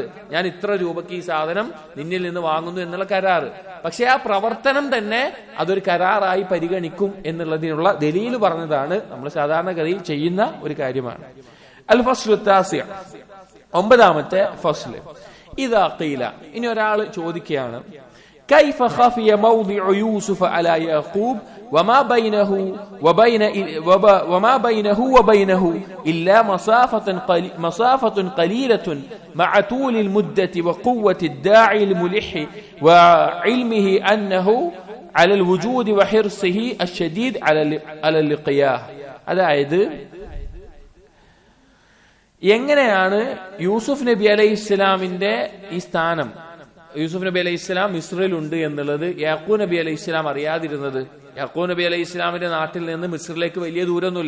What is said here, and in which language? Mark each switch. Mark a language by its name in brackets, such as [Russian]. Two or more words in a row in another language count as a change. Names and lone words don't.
[Malayalam] ഞാൻ ഇത്ര രൂപയ്ക്ക് ഈ സാധനം നിന്നിൽ നിന്ന് വാങ്ങുന്നു എന്നുള്ള കരാറ്. പക്ഷെ ആ പ്രവർത്തനം തന്നെ അതൊരു കരാറായി പരിഗണിക്കും എന്നുള്ളതിനുള്ള ദലീല് പറഞ്ഞതാണ്. നമ്മൾ സാധാരണഗതിയിൽ ചെയ്യുന്ന ഒരു കാര്യമാണ്. [Arabic] الفصل التاسع, [Malayalam] 9ാമത്തെ ഫസ്ല്. [Arabic] إذا قيل, [Malayalam] ഇനി ഒരാൾ ചോദിക്കുകയാണ്, [Arabic] كيف خفي موضع يوسف على يعقوب وما بينه وبينه إلا مسافة قليلة مع طول المدة وقوة الداعي الملح وعلمه أنه على الوجود وحرصه الشديد على اللقياه. [Malayalam] അതായത് എങ്ങനെയാണ് യൂസുഫ് നബി [Arabic] عليه السلام [Malayalam] ഈ സ്ഥാനം, യൂസുഫ് നബി [Arabic] عليه السلام [Malayalam] മിസ്രിലുണ്ട് എന്നുള്ളത് യാക്കൂബ് നബി [Arabic] عليه السلام [Malayalam] അറിയാതിരുന്നത്? യാക്കൂബ് നബി [Arabic] عليه السلام [Malayalam] നാട്ടിൽ നിന്ന് മിസ്രിലേക്ക് വലിയ ദൂരമൊന്നുമില്ല.